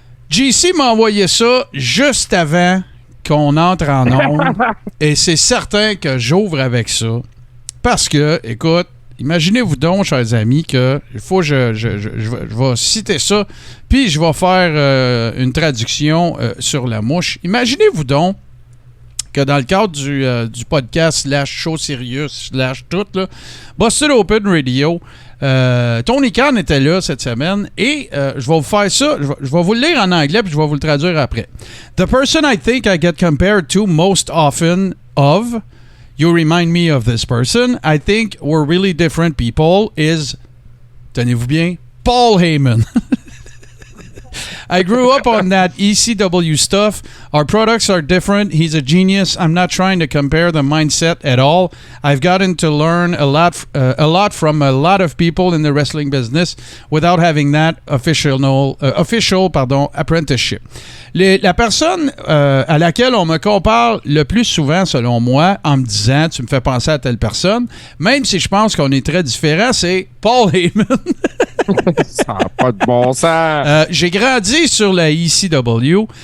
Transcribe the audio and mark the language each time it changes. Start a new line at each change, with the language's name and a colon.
French: JC m'a envoyé ça juste avant qu'on entre en ondes et c'est certain que j'ouvre avec ça parce que, écoute, imaginez-vous donc, chers amis, que il faut je vais citer ça puis je vais faire une traduction sur la mouche. Imaginez-vous donc que dans le cadre du podcast / show Sirius / tout, là, Busted Open Radio, Tony Khan était là cette semaine et je vais vous faire ça, je vais vous le lire en anglais puis je vais vous le traduire après.
English: The person I think I get compared to most often of, you remind me of this person, I think we're really different people, is,
French: tenez-vous bien,
English: Paul Heyman. I grew up on that ECW stuff. Our products are different. He's a genius. I'm not trying to compare the mindset at all. I've gotten to learn a lot from a lot of people in the wrestling business without having that official apprenticeship.
French: La personne à laquelle on me compare le plus souvent, selon moi, en me disant « tu me fais penser à telle personne », même si je pense qu'on est très différents, c'est Paul Heyman. Ça n'a pas de bon sens. J'ai grandi sur la ECW.